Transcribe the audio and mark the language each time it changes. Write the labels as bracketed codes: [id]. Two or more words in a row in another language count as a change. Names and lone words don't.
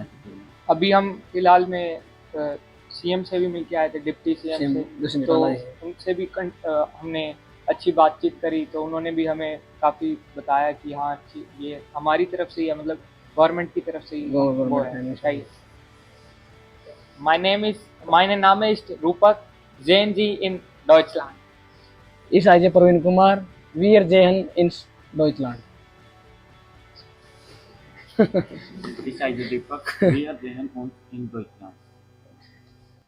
[hi] अभी हम फिलहाल में सीएम से भी मिलके आए थे, डिप्टी सीएम से, तो उनसे भी हमने अच्छी बातचीत करी, तो उन्होंने भी हमें काफ़ी बताया कि हाँ अच्छी ये हमारी तरफ से ही है, मतलब गवर्नमेंट की तरफ से ही वो है चाहिए। [de] meine Name ist Rupak, sehen Sie in Deutschland. Ich heiße Praveen Kumar, wir sehen in Deutschland. Ich heiße Deepak, wir sehen uns in Deutschland.